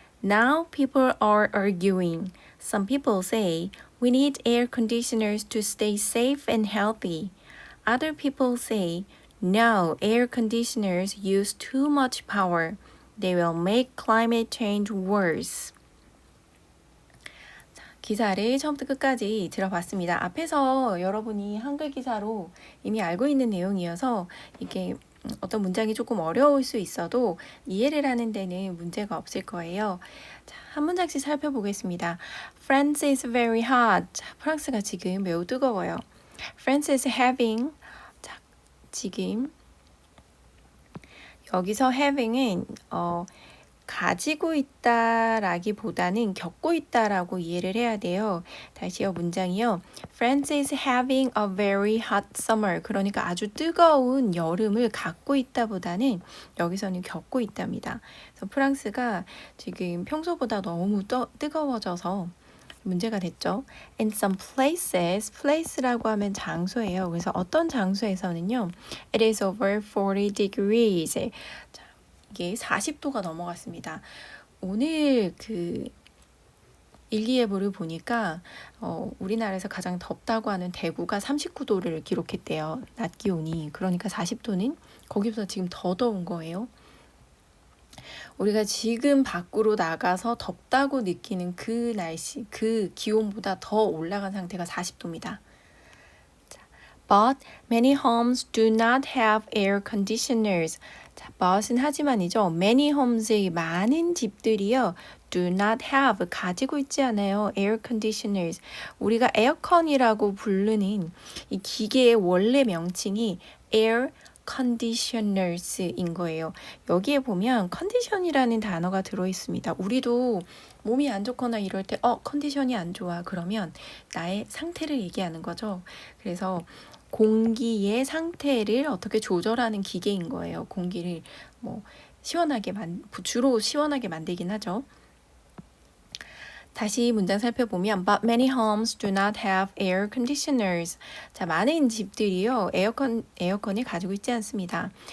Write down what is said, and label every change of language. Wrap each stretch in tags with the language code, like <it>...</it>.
<en>Now people are arguing. Some people say we need air conditioners to stay safe and healthy. Other people say no, air conditioners use too much power. They will make climate change worse.</en> <ko>자, 기사를 처음부터 끝까지 들어봤습니다. 앞에서 여러분이 한글 기사로 이미 알고 있는 내용이어서 이게 어떤 문장이 조금 어려울 수 있어도 이해를 하는 데는 문제가 없을 거예요. 자, 한 문장씩 살펴보겠습니다.</ko> <en>France is very hot.</en> <ko>자, 프랑스가 지금 매우 뜨거워요.</ko> <en>France is having.</en> <ko>자, 지금 여기서 having은 가지고 있다라기보다는 겪고 있다라고 이해를 해야 돼요. 다시요, 문장이요.</ko> <en>France is having a very hot summer.</en> <ko>그러니까 아주 뜨거운 여름을 갖고 있다보다는 여기서는 겪고 있답니다. 그래서 프랑스가 지금 평소보다 너무 뜨거워져서 문제가 됐죠.</ko> <en>In some places,</en> <ko>place라고 하면 장소예요. 그래서 어떤 장소에서는요,</ko> <en>it is over 40 degrees.</en> <ko>자, 이게 40도가 넘어갔습니다. 오늘 그 일기예보를 보니까 우리나라에서 가장 덥다고 하는 대구가 39도를 기록했대요. 낮 기온이. 그러니까 40도는 거기보다 지금 더 더운 거예요. 우리가 지금 밖으로 나가서 덥다고 느끼는 그 날씨, 그 기온보다 더 올라간 상태가 40도입니다.</ko> <en>But many homes do not have air conditioners.</en> <ko>자, but은 하지만이죠.</ko> <en>Many homes</en> <ko>의 많은 집들이요.</ko> <en>do not have,</en> <ko>가지고 있지 않아요.</ko> <en>air conditioners.</en> <ko>우리가 에어컨이라고 부르는 이 기계의 원래 명칭이 air conditioners인 거예요. 여기에 보면 컨디션이라는 단어가 들어있습니다. 우리도 몸이 안 좋거나 이럴 때 컨디션이 안 좋아. 그러면 나의 상태를 얘기하는 거죠. 그래서 공기의 상태를 어떻게 조절하는 기계인 거예요. 공기를 시원하게 주로 시원하게 만들긴 하죠. 다시 문장 살펴보면</ko> <en>But many homes do not have air conditioners.</en> <ko>자, 많은 집들이요. 에어컨을 가지고 있지 않습니다.</ko>